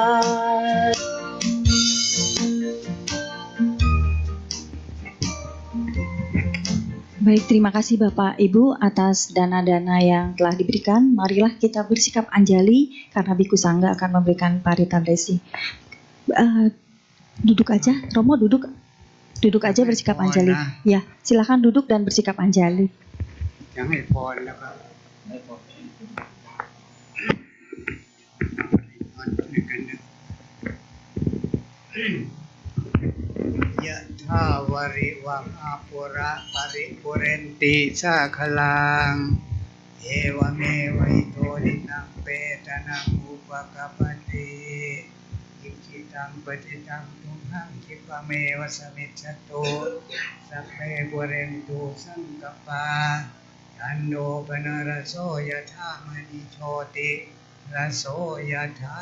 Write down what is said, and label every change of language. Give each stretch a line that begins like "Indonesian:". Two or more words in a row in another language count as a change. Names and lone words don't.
Indonesian: Baik, terima kasih Bapak Ibu atas dana-dana yang telah diberikan. Marilah kita bersikap anjali karena Biku Sangga akan memberikan paritandesi. Duduk aja, Romo duduk aja bersikap anjali. Ya, silakan duduk dan bersikap anjali.
Thai: ยังให้พรแล้วครับให้พรด้วยกันนะ
Pali: ยะถาวริวังอาปุระ ปริปุเรนติสาคลังเอวเมวัยโตดินังเปตนังอุปกปปติอิจิตังปฏิตังตุมหังคิปะเมวะสมิจฉตุสัพเพปุเรนตุสังกปปายันโนปนรโสยถามณิโชติระโสยธา